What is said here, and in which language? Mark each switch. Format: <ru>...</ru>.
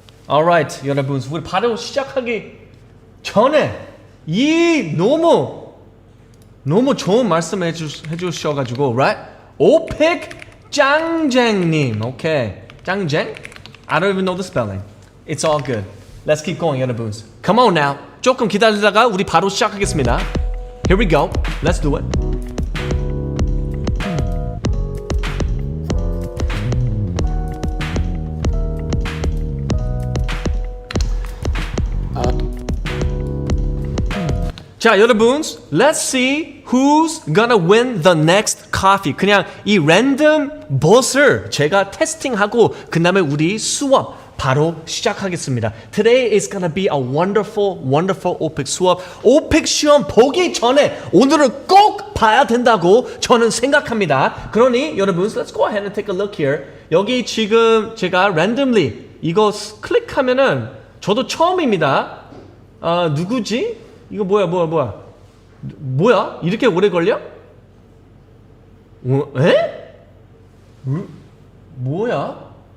<en>Alright,</en> <ko>여러분, 우리 바로 시작하기 전에 이 너무 좋은 말씀 해주셔가지고,</ko> <en>right?</en> <ko>오펙 짱쟁님, 오케이. 짱쟁?</ko> <en>I don't even know the spelling. It's all good. Let's keep going,</en> <ko>여러분.</ko> <en>Come on now.</en> <ko>조금 기다리다가 우리 바로 시작하겠습니다.</ko> <en>Here we go. Let's do it.</en> <ko>자, 여러분,</ko> <en>let's see who's gonna win the next coffee.</en> <ko>그냥 이 랜덤 봇을 제가 테스팅하고 그 다음에 우리 수업 바로 시작하겠습니다.</ko> <en>Today is gonna be a wonderful OPEC</en> <ko>수업. OPEC 시험 보기 전에 오늘은 꼭 봐야 된다고 저는 생각합니다. 그러니 여러분,</ko> <en>let's go ahead and take a look here.</en> <ko>여기 지금 제가</ko> <en>randomly</en> <ko>이거 클릭하면은 저도 처음입니다. 누구지? 이거 뭐야? 이렇게 오래 걸려? 에? 뭐야?</ko>